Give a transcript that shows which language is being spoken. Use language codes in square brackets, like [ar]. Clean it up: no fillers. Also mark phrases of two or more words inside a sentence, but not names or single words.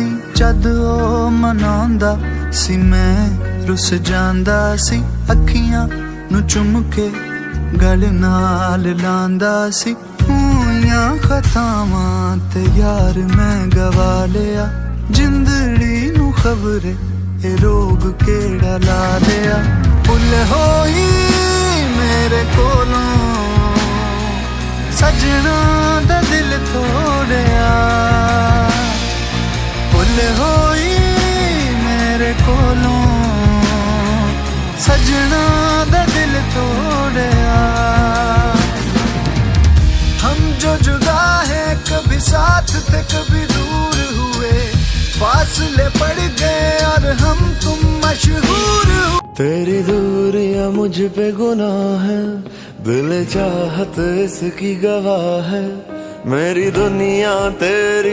[pa] ਜਦ ਓ ਮਨਾਂਦਾ ਸੀ ਮੈਂ ਰੁੱਸ ਜਾਂਦਾ ਸੀ, ਅੱਖੀਆਂ ਨੂੰ ਚੁੰਮ ਕੇ ਗਲ ਨਾਲ ਲਾਂਦਾ ਸੀ ਹੋਈਆਂ ਖਤਾਵਾਂ ਤੇ ਯਾਰ ਮੈਂ ਗਵਾ ਲਿਆ ਜਿੰਦੜੀ ਨੂੰ ਖਬਰੇ ਇਹ ਰੋਗ ਕਿਹੜਾ ਲਾ ਲਿਆ ਭੁੱਲ ਹੋਈ ਮੇਰੇ ਕੋਲੋਂ ਸਜਣਾ ਦਾ ਦਿਲ ਤੋੜਿਆ ਭੁੱਲ ਹੋਈ ਮੇਰੇ ਕੋਲੋਂ ਸੱਜਣਾ ਦਾ ਦਿਲ ਤੋੜਿਆ [hi] हम जो जुदा है कभी साथ थे कभी दूर हुए फासले पड़ गए और हम तुम मशहूर हुए तेरी दूरियां मुझ पे गुनाह है दिल चाहत इसकी गवाह है मेरी दुनिया तेरी